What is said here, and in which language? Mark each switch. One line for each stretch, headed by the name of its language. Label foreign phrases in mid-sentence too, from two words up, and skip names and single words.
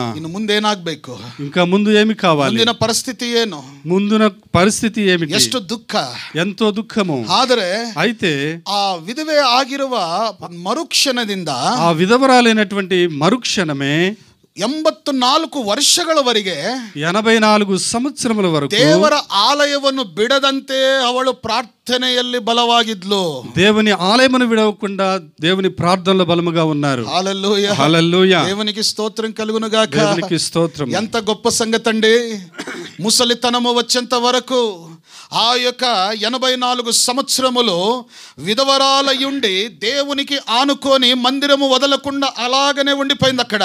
Kannada: ಇನ್ನು ಮುಂದೆ ಏನಾಗಬೇಕು?
Telugu: ఇంకా ముందు ఏమి కావాలి?
Kannada: ಮುಂದಿನ ಪರಿಸ್ಥಿತಿ ಏನು?
Telugu: ముందున పరిస్థితి ఏమిటి?
Kannada: ಎಷ್ಟು ದುಃಖ,
Telugu: ఎంతో దుఃఖము.
Kannada: ಆದರೆ
Telugu: అయితే
Kannada: ಆ ವಿಧವೆ ಆಗಿರುವ ಮರುಕ್ಷಣದಿಂದ,
Telugu: ఆ విధవరాలైనటువంటి మరుక్షణమే
Kannada: 84 ವರ್ಷಗಳವರೆಗೆ
Telugu: 84 సంవత్సరముల వరకు
Kannada: ದೇವರ ಆಲಯವನ್ನು ಬಿಡದಂತೆ ಅವಳು ಪ್ರಾರ್ಥನೆಯಲ್ಲಿ ಬಲವಾಗಿದ್ಲು.
Telugu: దేవుని ఆలయమును విడవకుండా దేవుని ప్రార్థనలో బలముగా ఉన్నారు. హల్లెలూయా, హల్లెలూయా. దేవునికి స్తోత్రం కలుగును గాక. దేవునికి స్తోత్రం. ఎంత గొప్ప సంగతండి. ముసలితనము వచ్చేంత వరకు ఆ యొక్క 84 సంవత్సరములు విధవరాలయుండి దేవునికి ఆనుకొని మందిరము వదలకుండా అలాగనే ఉండిపోయింది అక్కడ.